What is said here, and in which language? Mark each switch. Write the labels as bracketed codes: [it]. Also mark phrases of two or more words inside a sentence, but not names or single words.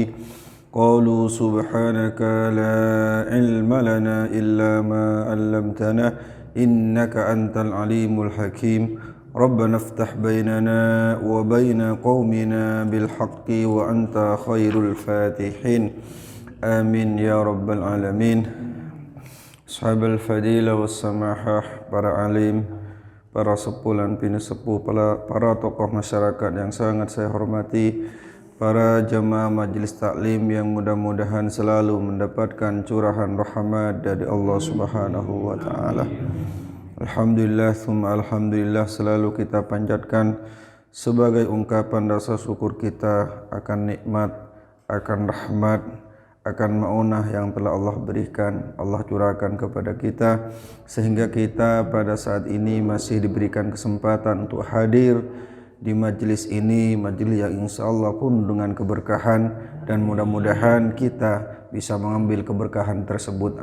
[ar] قالوا سبحانك لا علم لنا إلا ما علمتنا إنك أنت العليم الحكيم ربنا افتح بيننا وبين قومنا بالحق وأنت خير الفاتحين آمين يا رب العالمين. أصحاب الفضيلة والسماحة, [id] para alim, para sepuh dan pinesepuh, para tokoh masyarakat yang sangat saya hormati, para jemaah majelis taklim yang mudah-mudahan selalu mendapatkan curahan rahmat dari Allah [ar] سبحانه وتعالى. الحمد لله ثم الحمد لله, [id] selalu kita panjatkan sebagai ungkapan rasa syukur kita akan nikmat, akan rahmat, akan maunah yang telah Allah berikan, Allah curahkan kepada kita, sehingga kita pada saat ini masih diberikan kesempatan untuk hadir di majlis ini, majlis yang insyaallah pun dengan keberkahan, dan mudah-mudahan kita bisa mengambil keberkahan tersebut.